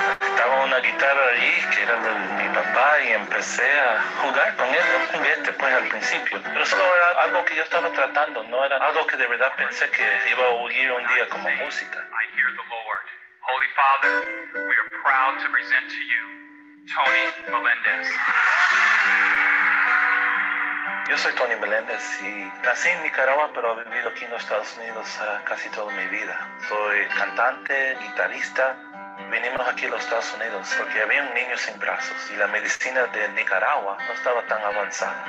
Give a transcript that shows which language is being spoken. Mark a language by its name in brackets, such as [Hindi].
[Spanish] Estaba una guitarra allí que era de mi papá y empecé a jugar con él, un juguete pues al principio, pero solo era algo que yo estaba tratando, no era algo que de verdad pensé que iba a oír un día como música. [English] I hear the Lord. Holy Father, we are proud to present to you Tony Melendez. [Spanish] Yo soy Tony Melendez y nací en Nicaragua, pero he vivido aquí en los Estados Unidos casi toda mi vida. Soy cantante, guitarrista. Vinimos aquí a los Estados Unidos porque había un niño sin brazos y la medicina de Nicaragua no estaba tan avanzada.